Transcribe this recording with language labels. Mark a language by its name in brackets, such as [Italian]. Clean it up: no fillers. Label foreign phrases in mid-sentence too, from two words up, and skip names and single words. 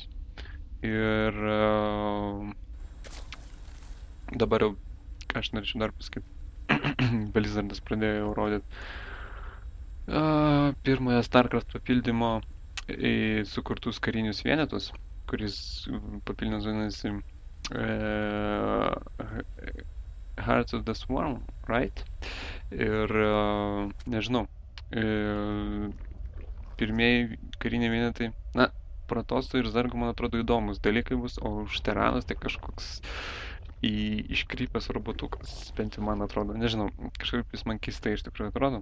[Lithuanian] Ir dabar jau, ką aš norėčiau dar pasakyti, Blizzardas pradėjo jau rodyti pirmojo StarCraft papildymo į sukurtus karinius vienetus, kuris papildymas vadinasi Hearts of the Swarm, right? Ir nežinau, pirmieji kariniai vienetai, na, Protosų ir Zergų, man atrodo, įdomus dalykai bus, o už Teranus tai kažkoks iškrypęs robotukas, bent jau man atrodo, nežinau, kažkaip jis man keistai iš tikrųjų atrodo.